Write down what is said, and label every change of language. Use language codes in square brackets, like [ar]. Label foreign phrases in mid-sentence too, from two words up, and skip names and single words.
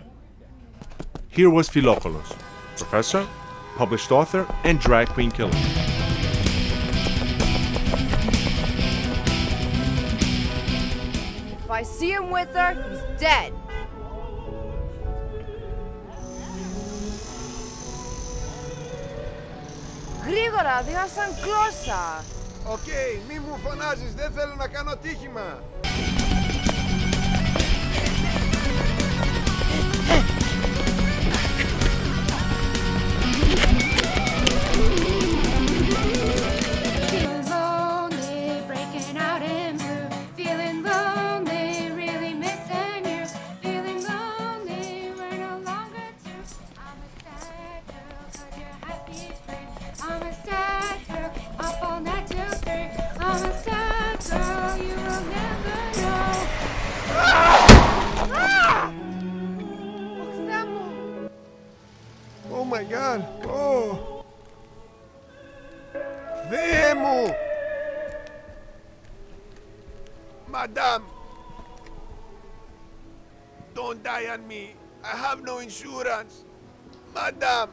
[en] Here was Philokolos, professor, published author, and drag queen killer. If I see him with her, he's dead. [el] Γρήγορα, δίνω σαν κλώσσα. Οκ, μη μου φωνάζεις, δεν θέλω να κάνω τύχημα. [en] Feeling lonely, breaking out in blue. Feeling lonely, really missing you. Feeling lonely, we're no longer two. I'm a sad girl, 'cause you're happy free. I'm a sad girl, up all night till 3. I'm a sad girl, you will never know. Oh my god, oh! [el] Θεέ μου! [en] Madame! Don't die on me! I have no insurance! Madame!